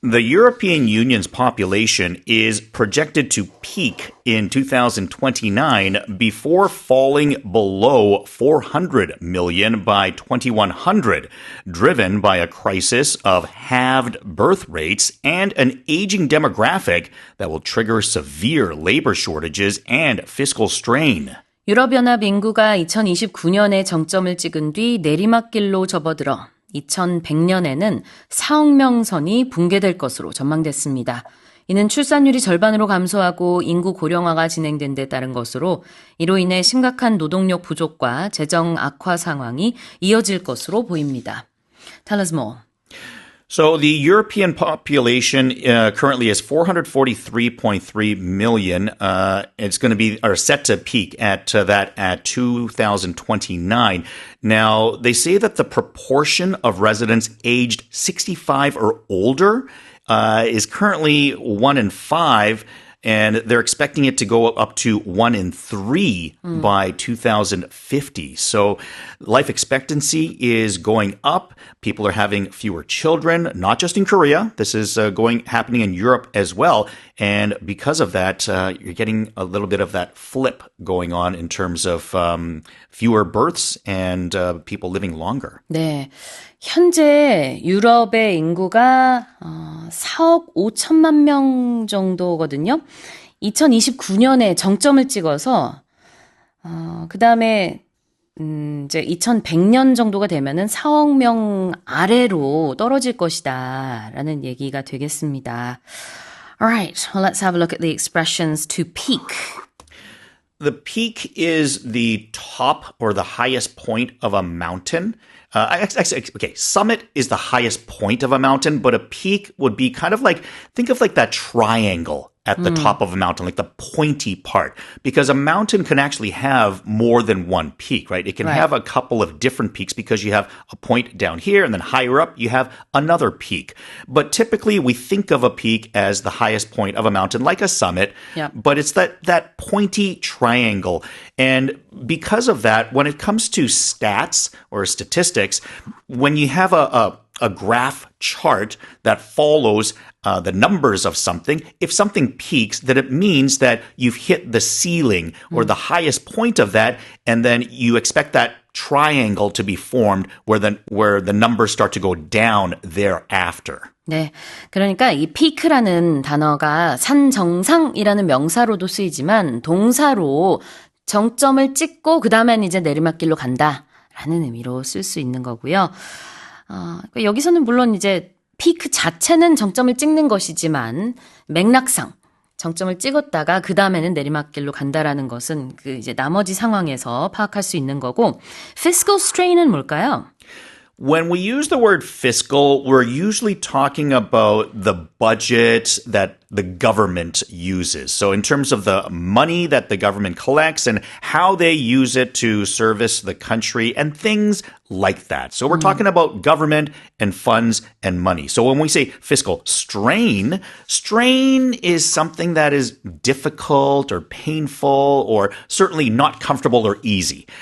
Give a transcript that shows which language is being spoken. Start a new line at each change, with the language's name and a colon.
English: The European Union's population is projected to peak in 2029 before falling below 400 million by 2100, driven by a crisis of halved birth rates and an aging demographic that will trigger severe labor shortages and fiscal strain.
Korean: 유럽연합 인구가 2029년에 정점을 찍은 뒤 내리막길로 접어들어 2100년에는 4억 명 선이 붕괴될 것으로 전망됐습니다. 이는 출산율이 절반으로 감소하고 인구 고령화가 진행된 데 따른 것으로 이로 인해 심각한 노동력 부족과 재정 악화 상황이 이어질 것으로 보입니다.
English: Tell us more. So the European population currently is 443.3 million. It's going to be or set to peak at 2029. Now, they say that the proportion of residents aged 65 or older is currently 1 in 5. And they're expecting it to go up to 1 in 3 by 2050. So life expectancy is going up. People are having fewer children, not just in Korea. This is happening in Europe as well. And because of that, you're getting a little bit of that flip going on in terms of fewer births and people living longer.
Korean: 네. 현재 유럽의 인구가 4억 5천만 명 정도거든요. 2029년에 정점을 찍어서 그다음에 이제 2100년 정도가 되면은 4억 명 아래로 떨어질 것이다라는 얘기가 되겠습니다.
English: Alright, well, let's have a look at the expressions to peak. The peak is the top or the highest point of a mountain. Okay, summit is the highest point of a mountain, but a peak would be kind of like, think of like that triangle at the top of a mountain, like the pointy part, because a mountain can actually have more than one peak, right? It can have a couple of different peaks because you have a point down here and then higher up you have another peak. But typically we think of a peak as the highest point of a mountain, like a summit, but it's that pointy triangle. And because of that, when it comes to stats or statistics, when you have a graph chart that follows the numbers of something, if something peaks, then it means that you've hit the ceiling or the highest point of that, and then you expect that triangle to be formed where the numbers start to go down thereafter.
Korean: 네, 그러니까 이 피크라는 단어가 산 정상이라는 명사로도 쓰이지만 동사로 정점을 찍고 그 다음엔 이제 내리막길로 간다라는 의미로 쓸 수 있는 거고요. 여기서는 물론 이제 피크 자체는 정점을 찍는 것이지만 맥락상 정점을 찍었다가 그 다음에는 내리막길로 간다라는 것은 그 이제 나머지 상황에서 파악할 수 있는 거고, fiscal strain은 뭘까요?
English: When we use the word fiscal, we're usually talking about the budget that the government uses. So in terms of the money that the government collects and how they use it to service the country and things like that. So we're talking about government and funds and money. So when we say fiscal strain is something that is difficult or painful or certainly not comfortable or easy.